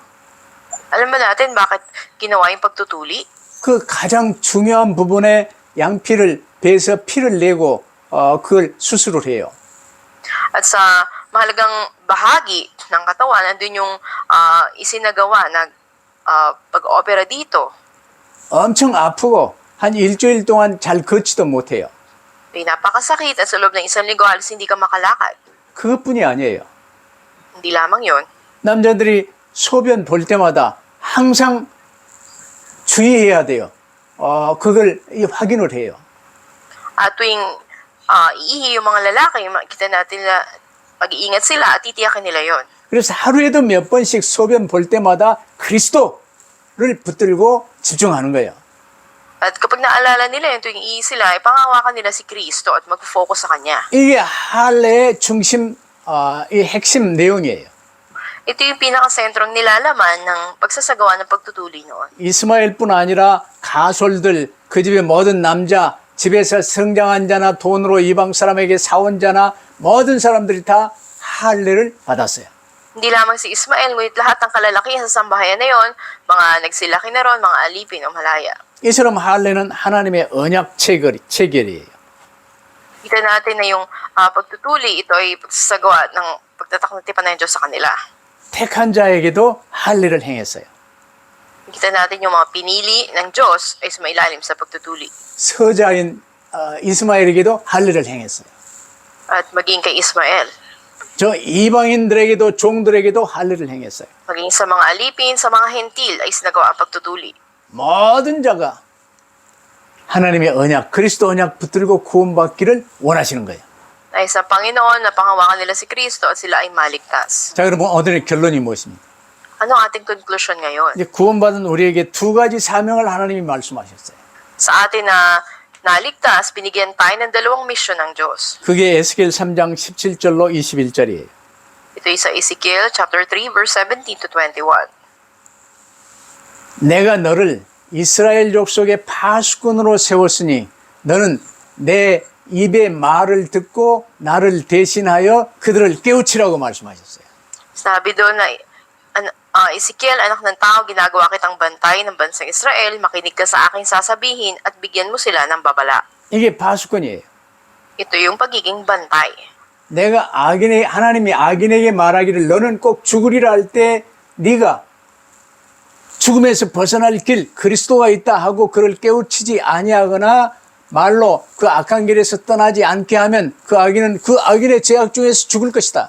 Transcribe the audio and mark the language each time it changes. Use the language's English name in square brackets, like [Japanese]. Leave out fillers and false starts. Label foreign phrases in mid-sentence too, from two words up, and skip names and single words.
[Filipino] Alam ba natin bakit ginawa yung pagtutuli? [Korean] 그 가장 중요한 부분에 양피를 배에서 피를 내고 그걸 수술을 해요. [Filipino] At sa mahalagang bahagi ng katawan, nandun yung isinagawa na pag-opera dito. [Korean] 엄청 아프고 한 일주일 동안 잘 걷지도 못해요. [Filipino] Ay napakasakit at sa loob ng isang linggo halos hindi ka makalakad. [Korean] 그것뿐이 아니에요. [Filipino] Hindi lamang yon. [Korean] 남자들이 소변 볼 때마다 항상 주의해야 돼요. 그걸 확인을 해요. [Filipino] At tuwing iihi yung mga lalaki, makikita natin na mag-iingat sila at titiyakin nila yon. [Korean] 그래서 하루에도 몇 번씩 소변 볼 때마다 그리스도를 붙들고 집중하는 거예요. [Filipino] At kapag naalala nila yun, tuwing iihi sila, ipangawakan nila si Kristo at mag-focus sa Kanya. [Korean] 이게 할례의 중심, 이 핵심 내용이에요. [Filipino] Ito yung pinakasentrong nilalaman ng pagsasagawa ng pagtutuli noon. [Korean] 이스마엘뿐 아니라 가솔들, 그 집의 모든 남자, 집에서 성장한 자나 돈으로 이방 사람에게 사온 자나 모든 사람들이 다 할례를 받았어요. [Filipino] Hindi lamang si Ismael, ngunit lahat ng kalalakihan sa sambahayan na yon, mga nagsilaki na ron, mga alipin o malaya. [Korean] 이처럼 할례는 하나님의 언약 체결이에요. [Filipino] Kita natin na yung pagtutuli, ito ay pagsasagawa ng pagtatak ng tipan ng Diyos sa kanila. [Korean] 택한 자에게도 할례를 행했어요. [Filipino] Kita natin yung mga pinili ng Diyos ay sumailalim sa pagtutuli. [Korean] 서자인 이스마엘에게도 할례를 행했어요. [Filipino] At maging kay Ismael, [Korean] 저 이방인들에게도 종들에게도 할례를 행했어요. [Filipino] maging sa mga alipin, sa mga hentil ay sinagawa ang pagtutuli. [Korean] 모든 자가 하나님의 언약, 그리스도 언약 붙들고 구원받기를 원하시는 거예요. [Filipino] Dahil sa Panginoon, napangawakan nila si Kristo at sila ay maligtas. [Korean] 자, 여러분 오늘의 결론이 무엇입니까? [Filipino] Ano ang ating conclusion ngayon? [Korean] 이제 구원받은 우리에게 두 가지 사명을 하나님이 말씀하셨어요. [Filipino] Sa atin na naligtas, binigyan tayo ng dalawang misyon ng Diyos. [Korean] 그게 에스겔 3장 17절로 21절이에요. [Filipino] Ito ay sa Ezekiel [English] chapter 3 verse 17 to 21. [Korean] 내가 너를 이스라엘 족속의 파수꾼으로 세웠으니 너는 내 입의 말을 듣고 나를 대신하여 그들을 깨우치라고 말씀하셨어요. [Filipino] Sabi doon na, Ezekiel, anak ng tao, ginagawa kitang bantay ng bansang Israel, makinig ka sa aking sasabihin at bigyan mo sila ng babala. [Korean] 이게 파수꾼이에요. [Filipino] Ito yung pagiging bantay. [Korean] 내가 하나님이 악인에게 말하기를 너는 꼭 죽으리라 할 때 네가 죽음에서 벗어날 길 그리스도가 있다 하고 그를 깨우치지 아니하거나 말로 그 악한 길에서 떠나지 않게 하면 그 악인은 그 악인의 죄악 중에서 죽을 것이다.